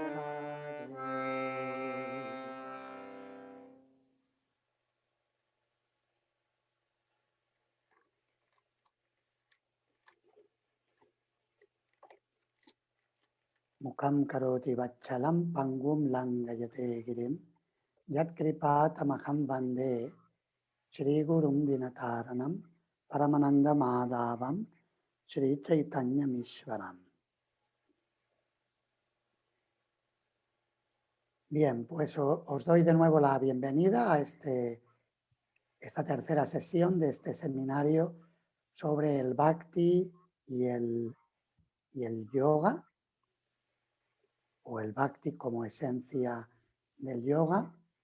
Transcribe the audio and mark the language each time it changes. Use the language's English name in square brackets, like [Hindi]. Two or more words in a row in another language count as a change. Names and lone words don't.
[Sanskrit] मूकम् करोति वाचालम् पङ्गुम् लङ्गयते गिरिम् यत् कृपातमहम् वन्दे श्री गुरुम् दीनतारणम् परमानन्द माधवम् श्री चैतन्य मिश्वरम्. [Spanish] Bien, pues os doy de nuevo la bienvenida a esta tercera sesión de este seminario sobre el Bhakti y el yoga, o el Bhakti como esencia del yoga.